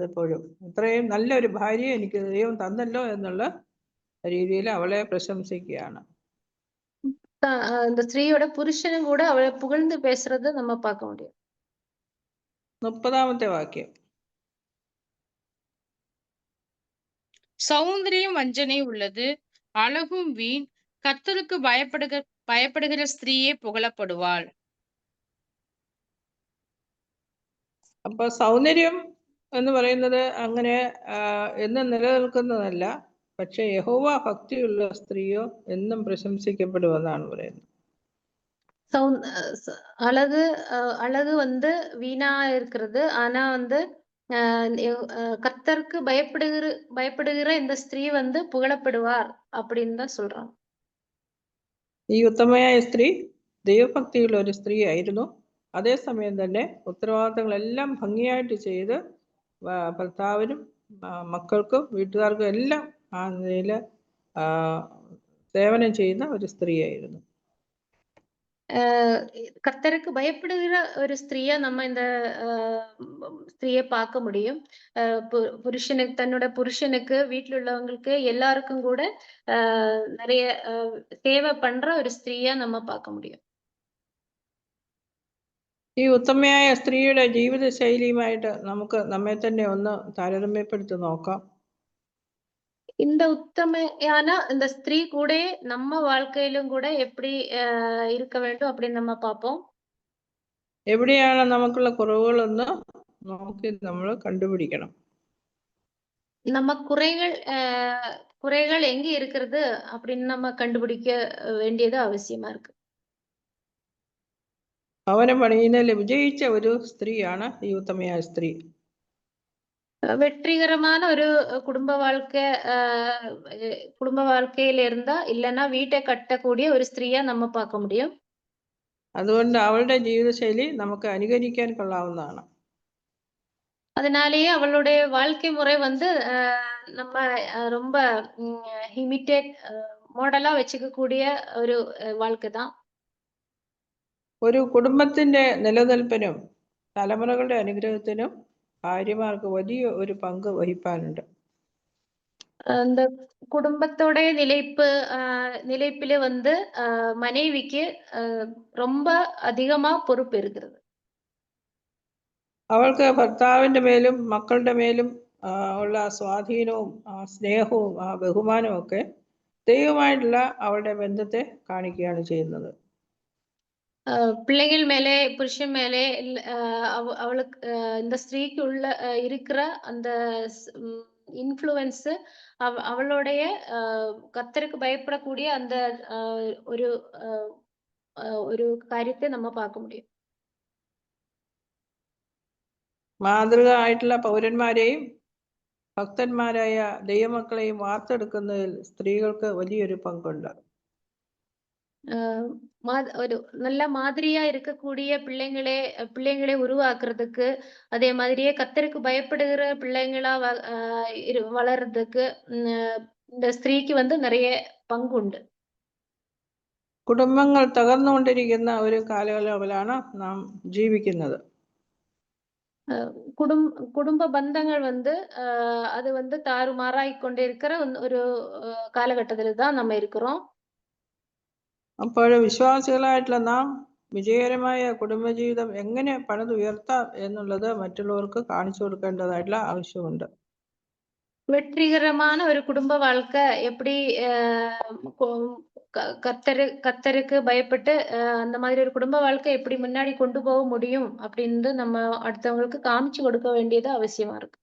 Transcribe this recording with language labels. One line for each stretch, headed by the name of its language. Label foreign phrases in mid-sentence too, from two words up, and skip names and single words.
Malayalam: എപ്പോഴും ഇത്രയും നല്ലൊരു ഭാര്യയെ എനിക്ക് ദൈവം തന്നല്ലോ എന്നുള്ള രീതിയിൽ അവളെ പ്രശംസിക്കുകയാണ്.
Tamil: இந்த ஸ்திரீயோட புருஷனும் கூட அவளை புகழ்ந்து பேசுறத நம்ம பார்க்க முடியும்.
Malayalam: 30ാമത്തെ വാക്യം.
Tamil: சௌந்தரியம் வஞ்சனை உள்ளது, அழகும் வீண். கர்த்தருக்கு பயப்படுகிற ஸ்திரீயே புகழப்படுவாள்.
Malayalam: അപ്പൊ സൗന്ദര്യം എന്ന് പറയുന്നത് അങ്ങനെ എന്നും നിലനിൽക്കുന്നതല്ല. പക്ഷെ യഹോവ ഭക്തിയുള്ള സ്ത്രീയോ എന്നും പ്രശംസിക്കപ്പെടുമെന്നാണ് പറയുന്നത്.
Tamil: அழகு அழகு வந்து வீணா இருக்கிறது. ஆனா வந்து கர்த்தருக்கு பயப்படுகிற இந்த ஸ்திரீ வந்து புகழப்படுவார் அப்படின்னு தான் சொல்றாங்க.
Malayalam: ഈ ഉത്തമയായ സ്ത്രീ ദൈവഭക്തിയുള്ള ഒരു സ്ത്രീ ആയിരുന്നു. അതേസമയം തന്നെ ഉത്തരവാദിത്തങ്ങളെല്ലാം ഭംഗിയായിട്ട് ചെയ്ത് ഭർത്താവിനും മക്കൾക്കും വീട്ടുകാർക്കും എല്ലാം ആ നിലയിൽ സേവനം ചെയ്യുന്ന ഒരു സ്ത്രീയായിരുന്നു.
Tamil: கர்த்தருக்கு பயப்படுகிற ஒரு ஸ்திரீயா நம்ம இந்த ஸ்திரீயை பார்க்க முடியும். தன்னோட புருஷனுக்கு வீட்டுல உள்ளவங்களுக்கு எல்லாருக்கும் கூட நிறைய சேவை பண்ற ஒரு ஸ்திரீயா நம்ம பார்க்க முடியும்.
Malayalam: ഈ ഉത്തമയായ സ്ത്രീയുടെ ജീവിത ശൈലിയുമായിട്ട് നമുക്ക് നമ്മെ തന്നെ ഒന്ന് താരതമ്യപ്പെടുത്തി നോക്കാം.
Tamil: இந்த உத்தமையான இந்த ஸ்திரீ கூட நம்ம வாழ்க்கையிலும் கூட எப்படி இருக்க வேண்டும் அப்படின்னு நம்ம பார்ப்போம்.
Malayalam: എവിടെയാണ് നമുക്കുള്ള കുറവുകളെന്ന് നോക്കി നമ്മൾ കണ്ടുപിടിക്കണം.
Tamil: நம்ம குறைகள் எங்க இருக்கிறது அப்படின்னு நம்ம கண்டுபிடிக்க வேண்டியது அவசியமா இருக்கு.
Malayalam: ഭവനം പണിയുന്നതിൽ വിജയിച്ച ഒരു സ്ത്രീയാണ് ഈ ഉത്തമയായ സ്ത്രീ.
Tamil: வெற்றிகரமான ஒரு குடும்ப வாழ்க்கையில இருந்தா இல்லைன்னா வீட்டை கட்டக்கூடிய ஒரு ஸ்திரீயா நம்ம பார்க்க முடியும்.
Malayalam: അതുകൊണ്ട് അവളുടെ ജീവിതശൈലി നമുക്ക് അനുകരിക്കാൻ കൊള്ളാവുന്നതാണ്.
Tamil: அதனாலேயே அவளுடைய வாழ்க்கை முறை வந்து நம்ம ரொம்ப இமிட்டேட் மாடலா வெச்சுக்கூடிய ஒரு வாழ்க்கை தான்.
Malayalam: ഒരു കുടുംബത്തിന്റെ നിലനിൽപ്പിനും തലമുറകളുടെ അനുഗ്രഹത്തിനും ഭാര്യമാർക്ക് വലിയ ഒരു പങ്ക് വഹിക്കാനുണ്ട്.
Tamil: அந்த குடும்பத்தோட நிலைப்பில வந்து மனைவிக்கு ரொம்ப அதிகமா பொறுப்பு இருக்கிறது.
Malayalam: അവൾക്ക് ഭർത്താവിന്റെ മേലും മക്കളുടെ മേലും ഉള്ള സ്വാധീനവും സ്നേഹവും ബഹുമാനവും ഒക്കെ ദൈവമായിട്ടുള്ള അവളുടെ ബന്ധത്തെ കാണിക്കുകയാണ് ചെയ്യുന്നത്.
Tamil: பிள்ளைகள் மேலே புருஷன் மேலே அவளுக்கு இந்த ஸ்திரீக்கு உள்ள இருக்கிற அந்த இன்ஃப்ளூயன்ஸ் அவளுடைய கர்த்தருக்கு பயப்படக்கூடிய அந்த ஒரு ஒரு കാര്യത്തെ நம்ம பார்க்க முடியும்.
Malayalam: മാതൃക ആയിട്ടുള്ള പൗരന്മാരെയും ഭക്തന്മാരായ ദൈവമക്കളെയും വാർത്തെടുക്കുന്നതിൽ സ്ത്രീകൾക്ക് വലിയൊരു പങ്കുണ്ട്.
Tamil: ஒரு நல்ல மாதிரியா இருக்கக்கூடிய பிள்ளைங்களை உருவாக்குறதுக்கு, அதே மாதிரியே கர்த்தருக்கு பயப்படுகிற பிள்ளைங்களா வளர்றதுக்கு இந்த സ്ത്രീക്ക് வந்து நிறைய പങ്കുണ്ട്.
Malayalam: കുടുംബങ്ങൾ തകർന്നുകൊണ്ടിരിക്കുന്ന ഒരു കാലയളവിലാണ് നാം ജീവിക്കുന്നത്.
Tamil: குடும்ப பந்தங்கள் வந்து அது வந்து தாறுமாறாய் கொண்டே இருக்கிற ஒரு കാലഘട്ടത്തിൽ தான் நம்ம இருக்கிறோம்.
Malayalam: അപ്പോൾ വിശ്വാസികളായിട്ടുള്ള നാം വിജയകരമായ കുടുംബജീവിതം എങ്ങനെ പണിതുയർത്താം എന്നുള്ളത് മറ്റുള്ളവർക്ക് കാണിച്ചു കൊടുക്കേണ്ടതായിട്ടുള്ള ആവശ്യമുണ്ട്.
Tamil: வெற்றிகரமான ஒரு குடும்ப வாழ்க்கை எப்படி கர்த்தருக்கு பயப்பட்டு அந்த மாதிரி ஒரு குடும்ப வாழ்க்கை எப்படி முன்னாடி கொண்டு போக முடியும் அப்படின்னு நம்ம அடுத்தவங்களுக்கு காமிச்சு கொடுக்க வேண்டியது அவசியமா இருக்கு.